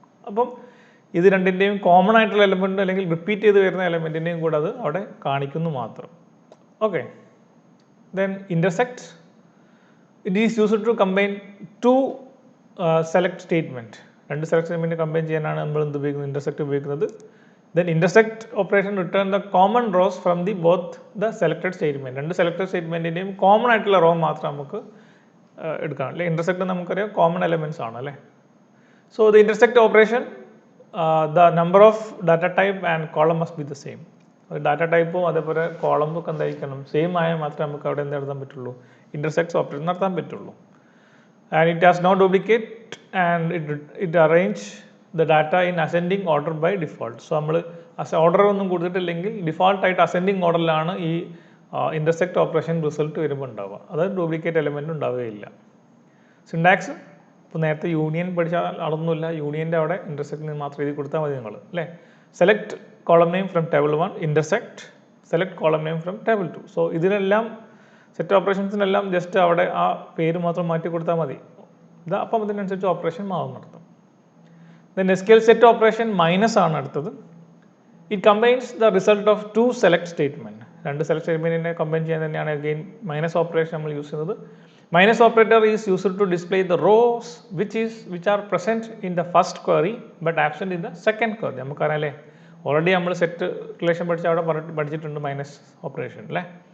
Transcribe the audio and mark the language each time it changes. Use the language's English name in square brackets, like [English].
[Malayalam] അപ്പം ഇത് രണ്ടിൻ്റെയും കോമൺ ആയിട്ടുള്ള എലമെൻറ്റ് അല്ലെങ്കിൽ റിപ്പീറ്റ് ചെയ്ത് വരുന്ന എലമെൻറ്റിൻ്റെയും കൂടെ അത് അവിടെ കാണിക്കുന്നു മാത്രം. [English] Okay, then intersect, it is used to combine two select statement. [Malayalam] രണ്ട് സെലക്ട് സ്റ്റേറ്റ്മെൻറ്റ് കമ്പൈൻ ചെയ്യാനാണ് നമ്മൾ എന്ത് ഉപയോഗിക്കുന്നത്, ഇൻ്റർസെക്റ്റ് ഉപയോഗിക്കുന്നത്. [English] Then intersect operation return the common rows from the both the selected statement. [Malayalam] രണ്ട് സെലക്ടഡ് സ്റ്റേറ്റ്മെൻറ്റിൻ്റെയും കോമൺ ആയിട്ടുള്ള റോ മാത്രം നമുക്ക് എടുക്കാം അല്ലേ. ഇൻ്റർസെക്റ്റ് നമുക്കറിയാം കോമൺ എലമെൻറ്റ്സ് ആണ് അല്ലേ. [English] So the intersect operation, the number of data type and column must be the same. [Malayalam] Data ടൈപ്പും അതേപോലെ കോളംസും ഒക്കെ എന്തായിരിക്കണം, സെയിം ആയാൽ മാത്രമേ നമുക്ക് അവിടെ എന്ത് നടത്താൻ പറ്റുള്ളൂ, ഇൻ്റർസെക്റ്റ് ഓപ്പറേഷൻ നടത്താൻ പറ്റുള്ളൂ. [English] And it has no duplicate and it arrange the data in ascending order by default. [Malayalam] So നമ്മൾ ഓർഡർ ഒന്നും കൊടുത്തിട്ടില്ലെങ്കിൽ ഡിഫോൾട്ടായിട്ട് അസെൻഡിങ് ഓർഡറിലാണ് ഈ ഇൻ്റർസെക്റ്റ് ഓപ്പറേഷൻ റിസൾട്ട് വരുമ്പോൾ ഉണ്ടാവുക. അതായത് ഡ്യൂപ്ലിക്കേറ്റ് എലമെൻറ്റ് ഉണ്ടാവുകയില്ല. സിൻടാക്സ് ഇപ്പോൾ നേരത്തെ യൂണിയൻ പഠിച്ചാൽ അതൊന്നുമില്ല, യൂണിയൻ്റെ അവിടെ ഇൻ്റർസെക്റ്റിന് മാത്രം എഴുതി കൊടുത്താൽ മതി നിങ്ങൾ അല്ലേ. Select column name from table 1, intersect select column name from table 2. So ഇതിനെല്ലാം സെറ്റ് ഓപ്പറേഷൻസിനെല്ലാം ജസ്റ്റ് അവിടെ ആ പേര് മാത്രം മാറ്റി കൊടുത്താൽ മതി. അപ്പം അതിനനുസരിച്ച് ഓപ്പറേഷൻ മാറും നടത്തും. Then SQL set operation minus ആണ് അടുത്തത്. [English] It combines the result of two select statement. [Malayalam] രണ്ട് സെലക്ട് സ്റ്റേറ്റ്മെൻറ്റിനെ കമ്പൈൻ ചെയ്യാൻ തന്നെയാണ് അഗെയിൻ മൈനസ് ഓപ്പറേഷൻ നമ്മൾ യൂസ് ചെയ്യുന്നത്. [English] Minus operator is used to display the rows which are present in the first query but absent in the second query. [Malayalam] നമുക്കറിയാം അല്ലേ, already നമ്മൾ set relation പഠിച്ച അവിടെ പഠിച്ചിട്ടുണ്ട് മൈനസ് ഓപ്പറേഷൻ അല്ലേ.